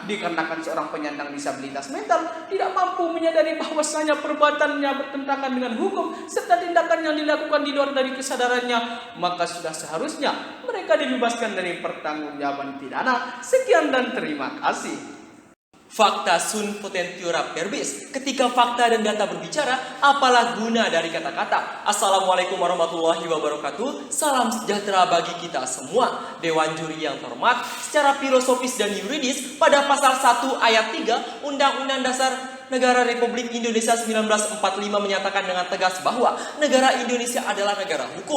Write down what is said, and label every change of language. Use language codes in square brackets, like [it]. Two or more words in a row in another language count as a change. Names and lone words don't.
[id] Dikarenakan seorang penyandang disabilitas mental tidak mampu menyadari bahwasanya perbuatannya bertentangan dengan hukum serta tindakan yang dilakukan di luar dari kesadarannya, maka sudah seharusnya mereka dibebaskan dari pertanggungjawaban pidana. Sekian dan terima kasih. [la] Fakta sunt potentiora verbis. [id] Ketika fakta dan data berbicara, apalah guna dari kata-kata. [ar] السلام عليكم ورحمة الله وبركاته. [id] Salam sejahtera bagi kita semua. Dewan juri yang terhormat, secara filosofis dan yuridis, pada pasal 1 ayat 3 Undang-Undang Dasar Negara Republik Indonesia 1945 menyatakan dengan tegas bahwa negara Indonesia adalah negara hukum.